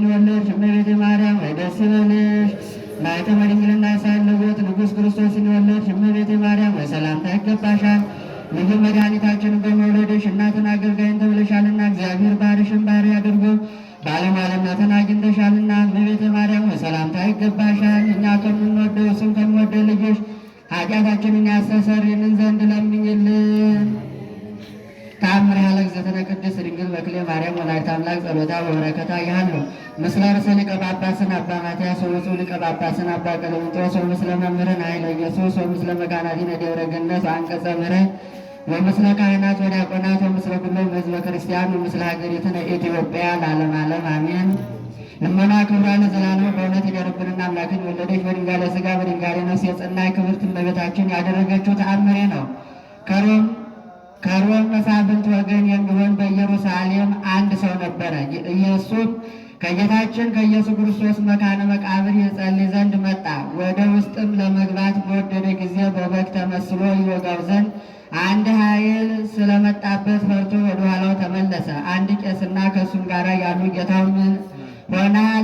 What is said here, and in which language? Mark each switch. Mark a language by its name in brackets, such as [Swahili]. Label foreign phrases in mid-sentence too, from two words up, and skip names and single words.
[Amharic] የወለድሽ እመቤቴ ማርያም ሆይ ደስ ይበልሽ። ማኅተመ ድንግልናሽ ሳይለወጥ ንጉሥ ክርስቶስን የወለድሽ እመቤቴ ማርያም ሆይ ሰላምታ ይገባሻል። ልዩ መድኃኒታችንን በመውለድሽ እናትን አገልጋይን ተብለሻልና እግዚአብሔር ባሕርሽን ባሕርይ አድርጎ ባለሟልነትን አግኝተሻልና እመቤቴ ማርያም ሆይ ሰላምታ ይገባሻል። እኛ ከምንወደው እሱም ከሚወደው ልጅሽ ኃጢአታችንን ያስተሰርይልን ዘንድ ለምኝልን። [Geez] ተአምር ያለ እግዝእትነ ቅድስት ድንግል በክሌ ማርያም ወላዲተ አምላክ ጸሎታ ወበረከታ ያህሉ ምስለ ርእሰ ሊቀ ጳጳስን አባ ማትያስ ወብፁዕ ሊቀ ጳጳስን አባ ቀሌምንጦስ ወምስለ መምህርነ ኃይለ ኢየሱስ ወምስለ መካናቲነ ደብረ ገነት አንቀጸ ምሕረት ወምስለ ካህናት ወዲያቆናት ወምስለ ኩሎም ሕዝበ ክርስቲያን ወምስለ ሀገሪትነ ኢትዮጵያ ለዓለመ ዓለም አሜን። [Amharic] ልመና ክብራ ለዘላለም በእውነት ይደርብንና አምላክን የወለደች በድንጋሌ ሥጋ በድንጋሌ ነፍስ የጸናች ክብርት እመቤታችን ያደረገችው ተአምሬ ነው። ከሮም መሳፍንት ወገን የሚሆን በኢየሩሳሌም አንድ ሰው ነበረ። ኢየሱስም ከጌታችን ከኢየሱስ ክርስቶስ መካነ መቃብር ይጸልይ ዘንድ መጣ። ወደ ውስጥም ለመግባት በወደደ ጊዜ በበግ ተመስሎ ይወጋው ዘንድ አንድ ኃይል ስለመጣበት ፈርቶ ወደ ኋላው ተመለሰ። አንድ ቄስና ከእሱም ጋር ያሉ ጌታው ምን ሆነሃል?